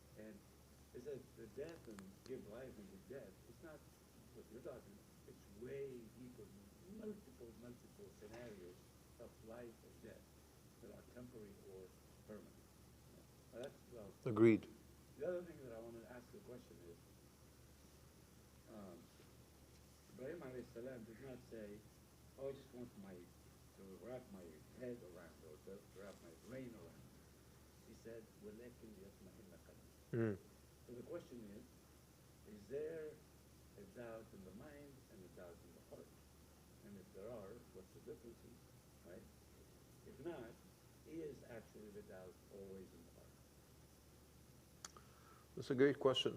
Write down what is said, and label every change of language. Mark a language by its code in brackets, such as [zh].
[en] And it says the death and give life and give death, it's not what you're talking, it's way deeper, multiple scenarios of life and death that are temporary or permanent. That's well. Agreed. The other thing that I want to ask the question is, Ibrahim alayhi salam did not say, oh, I just want to wrap my head around or to wrap my brain around. He said, [ar] وَلَكِنْ يَطْمَئِنَّ قَلْبِي. [en] Mm. So the question is there a doubt in the mind and a doubt in the heart? And if there are, what's the difference? Right? If not, is actually the doubt always in the heart? That's a great question.